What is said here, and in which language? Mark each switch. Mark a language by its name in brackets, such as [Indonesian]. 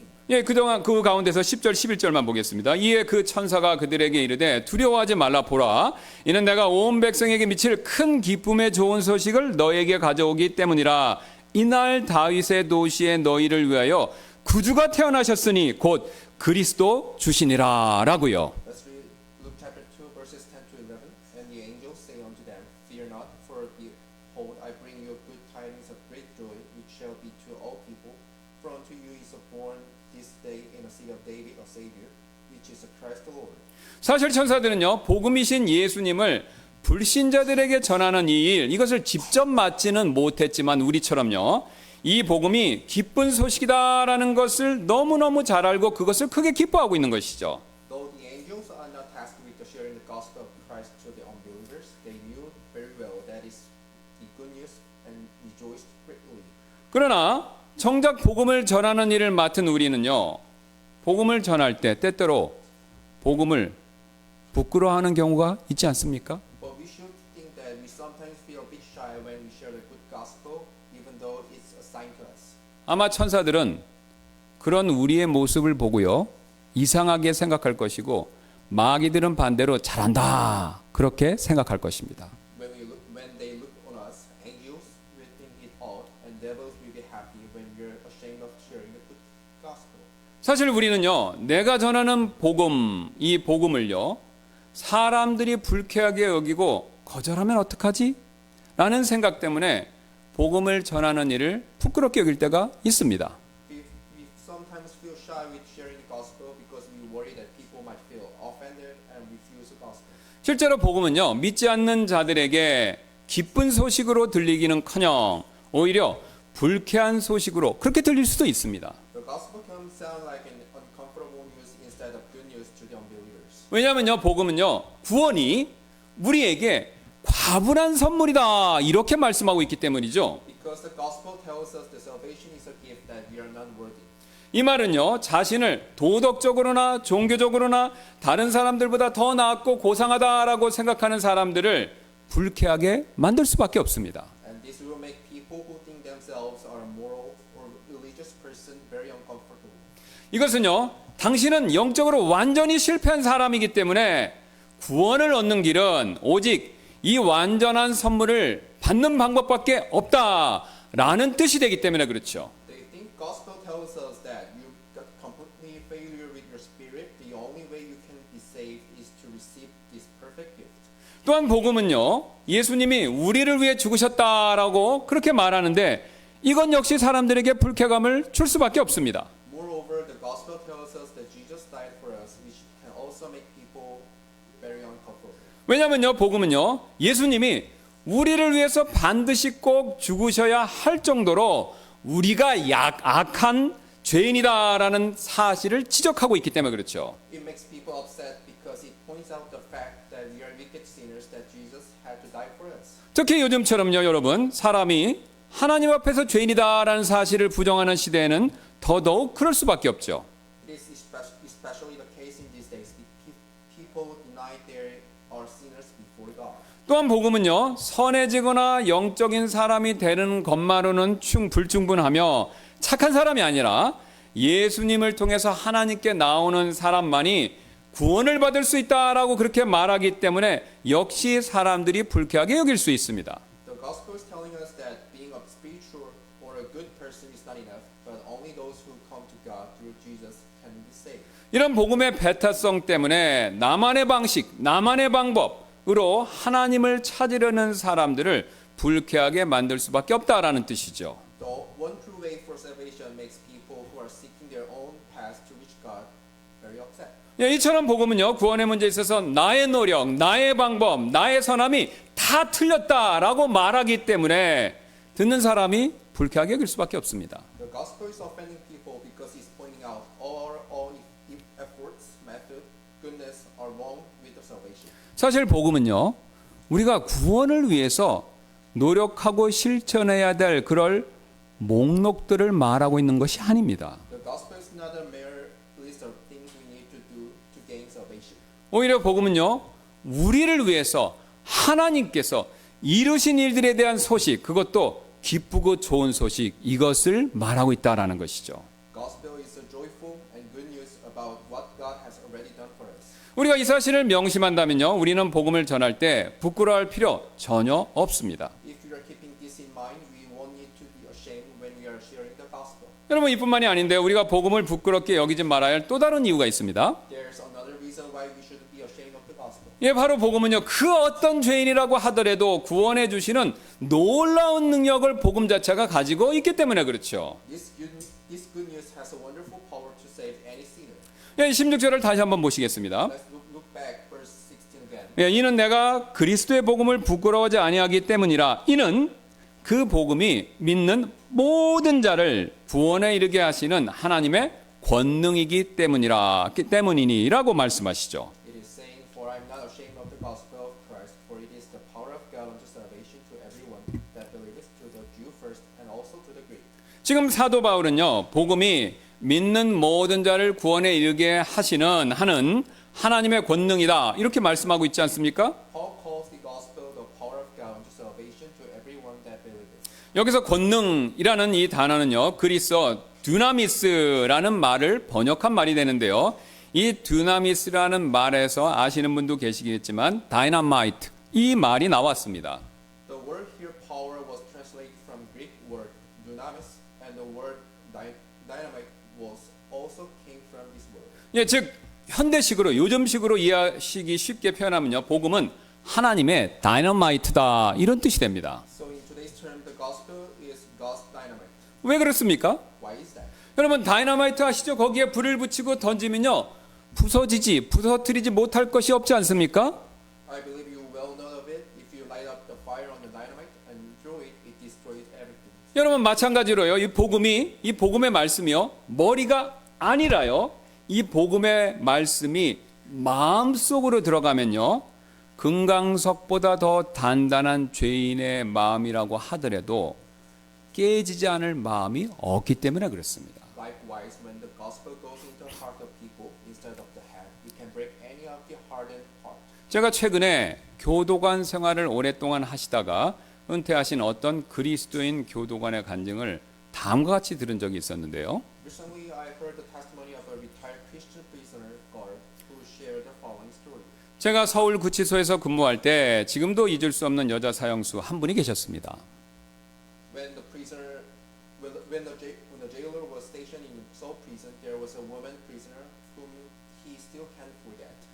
[Korean] 예, 그동안 그 가운데서 10절, 11절만 보겠습니다. 이에 그 천사가 그들에게 이르되 두려워하지 말라. 보라, 이는 내가 온 백성에게 미칠 큰 기쁨의 좋은 소식을 너에게 가져오기 때문이라. 이날 다윗의 도시에 너희를 위하여 구주가 태어나셨으니 곧 그리스도 주시니라 라고요. [English] Let's read Luke chapter 2 verses 10 to 11. And the angels say unto them, Fear not, for behold, I bring you good tidings of great joy, which shall be to all people. For unto you is born this day in the city of David a Savior, which is Christ the Lord. [Korean] 사실 천사들은요, 복음이신 예수님을 불신자들에게 전하는 이 일, 이것을 직접 맡지는 못했지만 우리처럼요, 이 복음이 기쁜 소식이다라는 것을 너무너무 잘 알고 그것을 크게 기뻐하고 있는 것이죠. [English] Though the angels are not tasked with sharing the gospel of Christ to the unbelievers, they knew very well that is the good news and rejoiced greatly. [Korean] 그러나 정작 복음을 전하는 일을 맡은 우리는요, 복음을 전할 때 때때로 복음을 부끄러워하는 경우가 있지 않습니까? [English] But we should think that we sometimes feel a bit shy when we share the good gospel, even though it's assigned to us. [Korean] 아마 천사들은 그런 우리의 모습을 보고요, 이상하게 생각할 것이고 마귀들은 반대로 잘한다 그렇게 생각할 것입니다. [English] When they look on us, angels will think it odd, and devils will be happy when we're ashamed of sharing the good gospel. [Korean] 사실 우리는요, 내가 전하는 복음, 이 복음을요, 사람들이 불쾌하게 여기고 거절하면 어떡하지? 라는 생각 때문에 복음을 전하는 일을 부끄럽게 여길 때가 있습니다. [English] We sometimes feel shy with sharing the gospel because we worry that people might feel offended and refuse the gospel. [Korean] 실제로 복음은요, 믿지 않는 자들에게 기쁜 소식으로 들리기는커녕 오히려 불쾌한 소식으로 그렇게 들릴 수도 있습니다. [English] The gospel can sound like an uncomfortable news instead of good news to the unbelievers. [Korean] 왜냐하면요, 복음은요, 구원이 우리에게 과분한 선물이다 이렇게 말씀하고 있기 때문이죠. [English] Because the gospel tells us the salvation is a gift that we are not worthy. [Korean] 이 말은요, 자신을 도덕적으로나 종교적으로나 다른 사람들보다 더 낫고 고상하다라고 생각하는 사람들을 불쾌하게 만들 수밖에 없습니다. [English] And this will make people who think themselves are a moral or religious person very uncomfortable. [Korean] 이것은요, 당신은 영적으로 완전히 실패한 사람이기 때문에 구원을 얻는 길은 오직 이 완전한 선물을 받는 방법밖에 없다라는 뜻이 되기 때문에 그렇죠. [English] They think gospel tells us that you got completely failure with your spirit. The only way you can be saved is to receive this perfect gift. [Korean] 또한 복음은요, 예수님이 우리를 위해 죽으셨다라고 그렇게 말하는데 이건 역시 사람들에게 불쾌감을 줄 수밖에 없습니다. [English] Moreover, the gospel tells us that Jesus died for us, which can also make people very uncomfortable. [Korean] 왜냐하면요, 복음은요, 예수님이 우리를 위해서 반드시 꼭 죽으셔야 할 정도로 우리가 악한 죄인이다라는 사실을 지적하고 있기 때문에 그렇죠. [English] It makes people upset because it points out the fact that we are wicked sinners that Jesus had to die for us. [Korean] 특히 요즘처럼요, 여러분, 사람이 하나님 앞에서 죄인이다라는 사실을 부정하는 시대에는 더더욱 그럴 수밖에 없죠. [English] This is especially the case in these days. People deny they are sinners before God. [Korean] 또한 복음은요, 선해지거나 영적인 사람이 되는 것만으로는 불충분하며 착한 사람이 아니라 예수님을 통해서 하나님께 나오는 사람만이 구원을 받을 수 있다라고 그렇게 말하기 때문에 역시 사람들이 불쾌하게 여길 수 있습니다. [English] The gospel is telling us that being a spiritual or a good person is not enough, but only those who come to God through Jesus can be saved. [Korean] 이런 복음의 배타성 때문에 나만의 방식, 나만의 방법으로 하나님을 찾으려는 사람들을 불쾌하게 만들 수밖에 없다라는 뜻이죠. [English] The one true way for salvation makes people who are seeking their own path to reach God very upset. [Korean] 이처럼 복음은요, 구원의 문제에 있어서 나의 노력, 나의 방법, 나의 선함이 다 틀렸다라고 말하기 때문에 듣는 사람이 불쾌하게 여길 수밖에 없습니다. [English] The gospel is offending people because it's pointing out all efforts, method, goodness are wrong with the salvation. [Korean] 사실 복음은요, 우리가 구원을 위해서 노력하고 실천해야 될 그럴 목록들을 말하고 있는 것이 아닙니다. [English] The gospel is not a mere list of things we need to do to gain salvation. [Korean] 오히려 복음은요, 우리를 위해서 하나님께서 이루신 일들에 대한 소식, 그것도 기쁘고 좋은 소식, 이것을 말하고 있다라는 것이죠. [English] Gospel joyful and good news about what God has already done for us. [Korean] 우리가 이 사실을 명심한다면요, 우리는 복음을 전할 때 부끄러워할 필요 전혀 없습니다. [English] If we are keeping this in mind, we won't need to be ashamed when we are sharing the gospel. [Korean] 여러분, 이뿐만이 아닌데 우리가 복음을 부끄럽게 여기지 말아야 할 또 다른 이유가 있습니다. [English] There's another reason why we shouldn't be ashamed of the gospel. [Korean] 예, 바로 복음은요, 그 어떤 죄인이라고 하더라도 구원해 주시는 놀라운 능력을 복음 자체가 가지고 있기 때문에 그렇죠. [English] This good news has a wonderful power to save any sinner. [Korean] 예, 16절을 다시 한번 보시겠습니다. [English] Let's look back verse 16 again. [Korean] 예, 이는 내가 그리스도의 복음을 부끄러워하지 아니하기 때문이라. 이는 그 복음이 믿는 모든 자를 구원에 이르게 하시는 하나님의 권능이기 때문이니라고 말씀하시죠. [English] It is saying, "For I am not ashamed of the gospel of Christ, for it is the power of God unto salvation to everyone that believeth, to the Jew first, and also to the Greek." [Korean] 지금 사도 바울은요, 복음이 믿는 모든 자를 구원에 이르게 하는 하나님의 권능이다, 이렇게 말씀하고 있지 않습니까? [English] Paul calls the gospel the power of God unto salvation to everyone that believeth. [Korean] 여기서 권능이라는 이 단어는요, 그리스어 두나미스라는 말을 번역한 말이 되는데요, 이 두나미스라는 말에서 아시는 분도 계시겠지만 다이너마이트, 이 말이 나왔습니다. [English] The word here, power, was translated from Greek word dunamis, and the word dynamite was also came from this word. [Korean] 예, 즉 현대식으로, 요즘식으로 이해하시기 쉽게 표현하면요, 복음은 하나님의 다이너마이트다, 이런 뜻이 됩니다. [English] So in today's term, the gospel is God's dynamite. [Korean] 왜 그렇습니까? [English] Why is that? [Korean] 여러분, 다이너마이트 아시죠? 거기에 불을 붙이고 던지면요, 부서뜨리지 못할 것이 없지 않습니까? [English] I believe you well know of it. If you light up the fire on the dynamite and throw it, it destroys everything. [Korean] 여러분, 마찬가지로요, 이 복음의 말씀이요, 머리가 아니라요, 이 복음의 말씀이 마음속으로 들어가면요, 금강석보다 더 단단한 죄인의 마음이라고 하더라도 깨지지 않을 마음이 없기 때문에 그렇습니다. [English] Likewise, when the gospel goes into the heart of people instead of the head, it can break any of the hardened heart. [Korean] 제가 최근에 교도관 생활을 오랫동안 하시다가 은퇴하신 어떤 그리스도인 교도관의 간증을 다음과 같이 들은 적이 있었는데요. [English] Recently, I heard the testimony of a retired Christian prisoner guard who shared the following story. [Korean] 제가 서울 구치소에서 근무할 때 지금도 잊을 수 없는 여자 사형수 한 분이 계셨습니다. [English] When the jailer was stationed in Seoul prison, there was a woman prisoner whom he still can't forget.